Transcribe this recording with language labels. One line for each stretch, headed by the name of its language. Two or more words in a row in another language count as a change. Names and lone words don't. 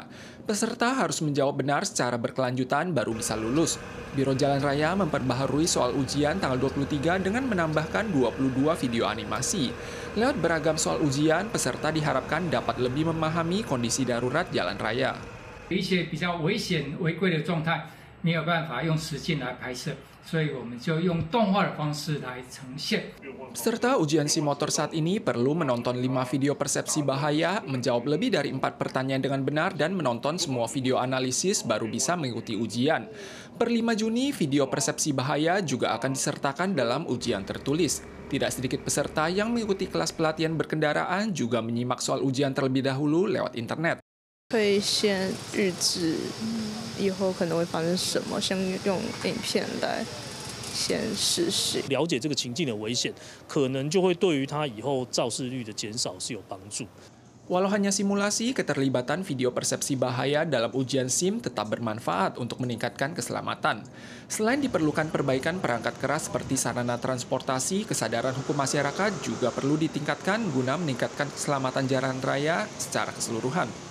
Indonesian: Peserta harus menjawab benar secara berkelanjutan baru bisa lulus. Biro Jalan Raya memperbaharui soal ujian tanggal 23 dengan menambahkan 22 video animasi. Lewat beragam soal ujian, peserta diharapkan dapat lebih memahami kondisi darurat jalan raya.
Chinese: 一些比较危险违规的状态，没有办法用实境来拍摄，所以我们就用动画的方式来呈现。
Indonesian: Peserta ujian SIM motor saat ini perlu menonton 5 video persepsi bahaya, menjawab lebih dari 4 pertanyaan dengan benar, dan menonton semua video analisis baru bisa mengikuti ujian. Per 5 Juni, video persepsi bahaya juga akan disertakan dalam ujian tertulis. Tidak sedikit peserta yang mengikuti kelas pelatihan berkendaraan juga menyimak soal ujian terlebih dahulu lewat internet.
Chinese: 会先预知以后可能会发生什么，先用影片来先试试。了解这个情境的危险，可能就会对于他以后肇事率的减少是有帮助。
Indonesian: Walau hanya simulasi, keterlibatan video persepsi bahaya dalam ujian SIM tetap bermanfaat untuk meningkatkan keselamatan. Selain diperlukan perbaikan perangkat keras seperti sarana transportasi, kesadaran hukum masyarakat juga perlu ditingkatkan guna meningkatkan keselamatan jalan raya secara keseluruhan.